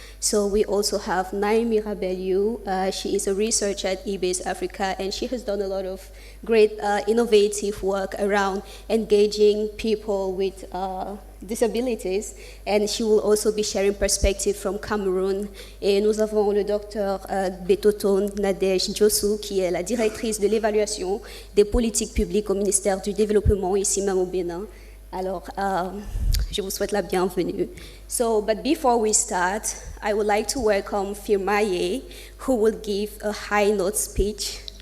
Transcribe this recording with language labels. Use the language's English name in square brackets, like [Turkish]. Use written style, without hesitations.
[English] So we also have Nain Yuh Mirabel. She is a researcher at eBase Africa, and she has done a lot of great innovative work around engaging people with disabilities, and she will also be sharing perspective from Cameroon. [French] Et nous avons le Dr Gbetoton Nadege Djossou, qui est la directrice de l'évaluation des politiques publiques au ministère du Développement ici même au Bénin. Alors, je vous souhaite la bienvenue. [English] So, but before we start, I would like to welcome Firmaye, who will give a keynote speech.